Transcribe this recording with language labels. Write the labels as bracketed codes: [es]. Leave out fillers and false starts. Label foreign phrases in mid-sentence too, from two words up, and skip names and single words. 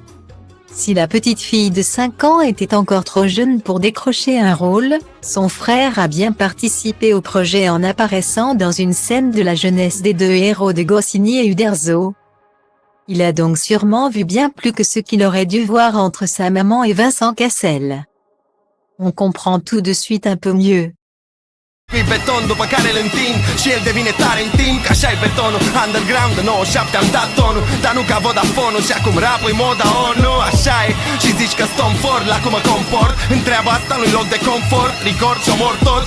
[fr] Si la petite fille de 5 ans était encore trop jeune pour décrocher un rôle, son frère a bien participé au projet en apparaissant dans une scène de la jeunesse des deux héros de Goscinny et Uderzo. Il a donc sûrement vu bien plus que ce qu'il aurait dû voir entre sa maman et Vincent Cassel. On comprend tout de suite un peu mieux. [ro] Pe beton după care îl întind și el devine tare în timp, că așa-i betonul. Underground de 97 am dat tonul, dar nu ca Vodafone-ul și acum rap-ul moda ONU. Așa e, și zici că stom fort la cum mă comport. În treaba asta nu-i loc de confort, record și omor tot.